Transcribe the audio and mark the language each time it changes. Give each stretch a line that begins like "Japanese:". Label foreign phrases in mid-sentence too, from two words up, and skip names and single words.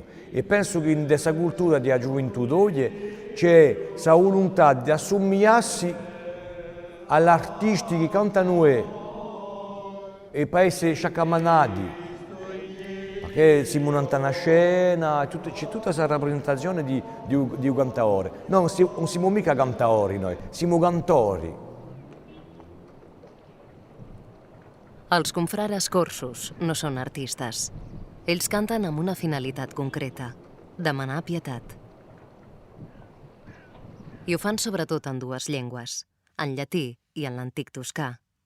Italian: E penso che in questa cultura della gioventù d'oggi c'è questa volontà di assomigliarsi agli artisti che cantano noi e per essere sciacamanati. che si monta una scena, c'è tutta questa rappresentazione di un cantaore. No, non siamo mica cantaori noi, siamo cantori.
Catalan: Els confrares corsos no són artistes. Ells canten amb una finalitat concreta, demanar pietat. I ho fan sobretot en dues llengües, en llatí i en l'antic toscà.